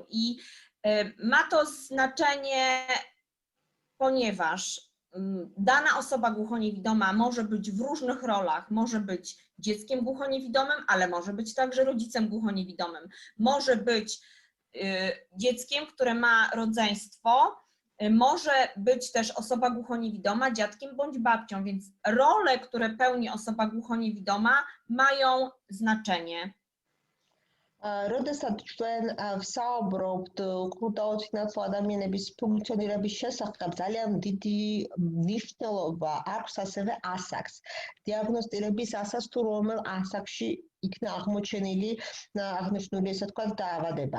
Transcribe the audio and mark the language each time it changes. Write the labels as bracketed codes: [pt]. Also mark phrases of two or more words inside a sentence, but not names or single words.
[pl] I ma to znaczenie, ponieważ dana osoba głuchoniewidoma może być w różnych rolach, może być dzieckiem głuchoniewidomym, ale może być także rodzicem głuchoniewidomym. Może być dzieckiem, które ma rodzeństwo, może być też osoba głuchoniewidoma dziadkiem bądź babcią, więc role, które pełni osoba głuchoniewidoma, mają znaczenie. [ka] როდესაც ჩვენ ვსაუბრობთ კულტა უსინათლო ადამიანების ფუნქციონირების შესახებ, ძალიან დიდი მნიშვნელობა აქვს ასევე ასაკს. დიაგნოსტირების ასაკს თუ რომელ ასაკში იქნა აღმოჩენილი აღნიშნული ესე ვთქვათ დაავადება.